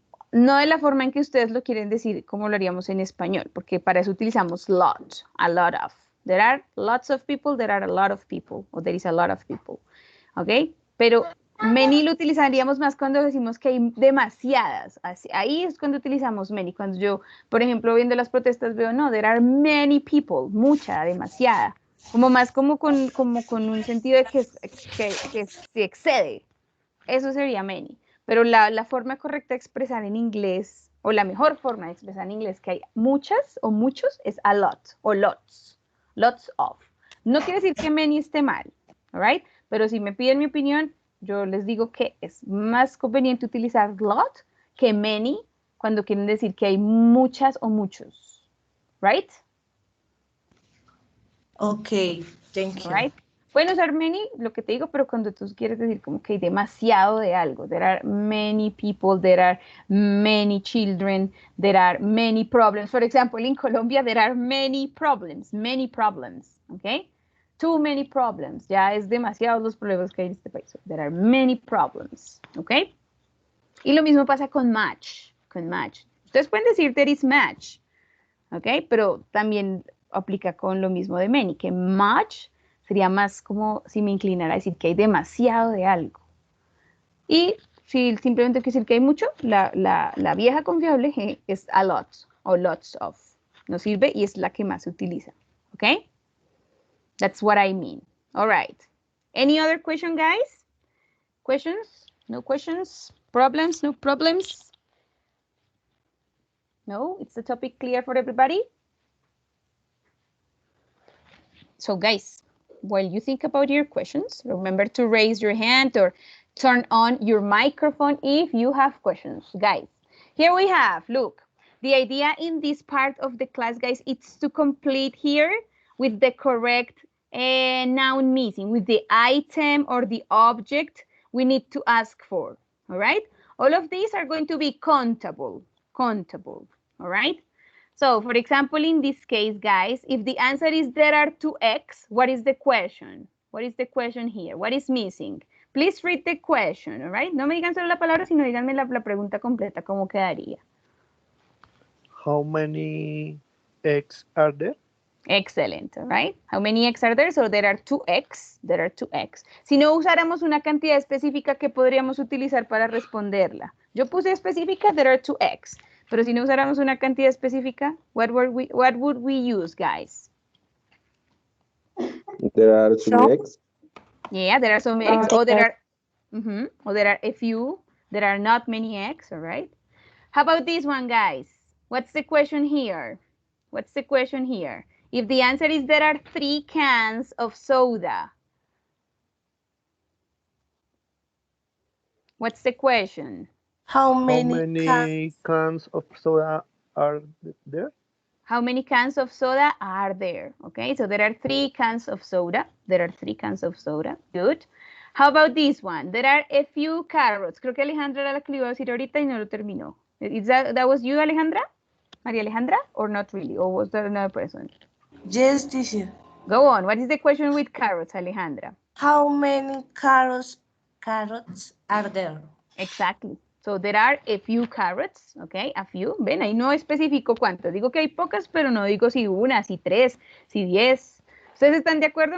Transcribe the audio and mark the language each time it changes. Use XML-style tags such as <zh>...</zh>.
<es>No de la forma en que ustedes lo quieren decir, como lo haríamos en español, porque para eso utilizamos lot,</es> <en>a lot of. There are lots of people, there are a lot of people,</en> <es>o</es> <en>there is a lot of people. ¿Ok?</en> <es>Pero many lo utilizaríamos más cuando decimos que hay demasiadas. Ahí es cuando utilizamos many. Cuando yo, por ejemplo, viendo las protestas veo, no,</es> <en>there are many people,</en> <es>mucha, demasiada. Como más como con un sentido de que se excede. Eso sería many. Pero la forma correcta de expresar en inglés, o la mejor forma de expresar en inglés que hay muchas o muchos, es a lot o lots.</es> <en>Lots of.</en> <es>No quiere decir que many esté mal,</es> <en>all right?</en> <es>Pero si me piden mi opinión, yo les digo que es más conveniente utilizar lot que many cuando quieren decir que hay muchas o muchos,</es> <en>right? Okay, thank you. All right?</en> <es>Pueden usar many, lo que te digo, pero cuando tú quieres decir como que hay demasiado de algo.</es> <en>There are many people, there are many children, there are many problems. For example, in Colombia, there are many problems, ¿ok? Too many problems.</en> <es>Ya es demasiados los problemas que hay en este país.</es> <en>There are many problems,</en> <es>¿ok? Y lo mismo pasa con match, Ustedes pueden decir</es> <en>there is match,</en> <es>¿ok? Pero también aplica con lo mismo de many, que much sería más como si me inclinara a decir que hay demasiado de algo. Y si simplemente quiero decir que hay mucho, la vieja confiable es a lot o</es> <en>lots of.</en> <es>Nos sirve y es la que más se utiliza.</es> <en>¿Ok? That's what I mean. All right. Any other question, guys? Questions? No questions? Problems? No problems? No? It's the topic clear for everybody? So, guys, while you think about your questions, remember to raise your hand or turn on your microphone if you have questions. Guys, here we have, look, the idea in this part of the class, guys, it's to complete here with the correct noun missing, with the item or the object we need to ask for, all right? All of these are going to be countable, all right? So, for example, in this case, guys, if the answer is there are 2x, what is the question? What is the question here? What is missing? Please read the question, all right?</en> <es>No me digan solo la palabra, sino díganme la pregunta completa, ¿cómo quedaría?</es> <en>How many eggs are there? Excellent, all right? How many eggs are there? So there are 2x, there are 2x.</en> <es>Si no usáramos una cantidad específica que podríamos utilizar para responderla. Yo puse específica,</es> <en>there are 2x.</en> <es>Pero si no usáramos una cantidad específica,</es> <en>what would we use, guys? There are some eggs. Yeah, there are some eggs. Or there are, or there are a few. There are not many eggs, all right? How about this one, guys? What's the question here? What's the question here? If the answer is there are 3 cans of soda. What's the question? How many cans of soda are there? How many cans of soda are there? Okay, so there are 3 cans of soda. There are 3 cans of soda. Good. How about this one? There are a few carrots.</en> <es>Creo que Alejandra era la que le iba a decir ahorita y no lo terminó.</es> <en>Is that was you, Alejandra? Maria Alejandra? Or not really? Or was there another person? Yes, teacher. Go on. What is the question with carrots, Alejandra? How many carrots are there? Exactly. So there are a few carrots, okay, a few.</en> <es>Ven, ahí no especifico cuántas. Digo que hay pocas, pero no digo si 1, si 3, si 10. ¿Ustedes están de acuerdo?</es>